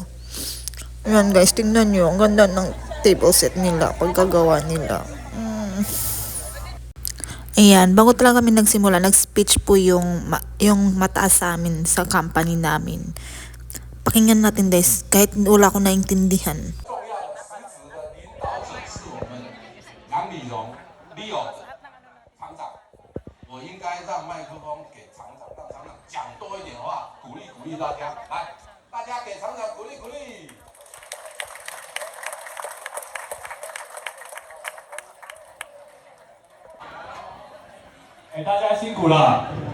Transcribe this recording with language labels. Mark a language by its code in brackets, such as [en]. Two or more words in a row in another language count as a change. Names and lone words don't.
[tl] Ayan guys, tingnan nyo. Ang ganda ng table set nila, pagkagawa nila. Ayan, bago talaga kami nagsimula, nag-speech po yung mataas sa amin sa company namin. Pakinggan natin guys, kahit wala ko naintindihan. [zh] 厂长，我应该让麦克风给厂长，让厂长讲多一点话，鼓励大家。来，大家给厂长鼓励。大家辛苦了。